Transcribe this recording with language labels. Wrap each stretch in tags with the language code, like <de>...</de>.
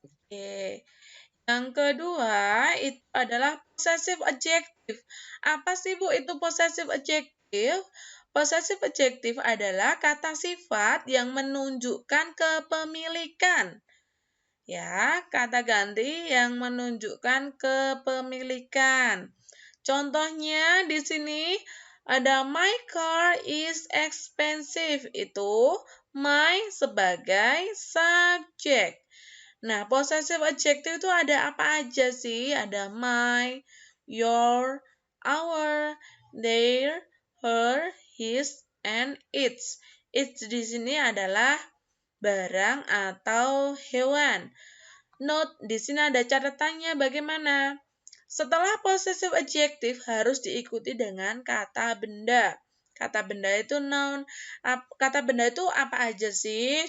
<id>Oke. Yang kedua itu adalah possessive adjective. Apa sih Bu itu possessive adjective? Possessive adjective adalah kata sifat yang menunjukkan kepemilikan. Ya, kata ganti yang menunjukkan kepemilikan. Contohnya di sini ada</id> <en>my car is expensive.</en> <id>Itu my sebagai subjek. Nah, possessive adjective itu ada apa aja sih? Ada my, your, our, their, her, his, and its. Its di sini adalah barang atau hewan. Note, di sini ada catatannya bagaimana? Setelah possessive adjective harus diikuti dengan kata benda. Kata benda itu noun. Kata benda itu apa aja sih?</id>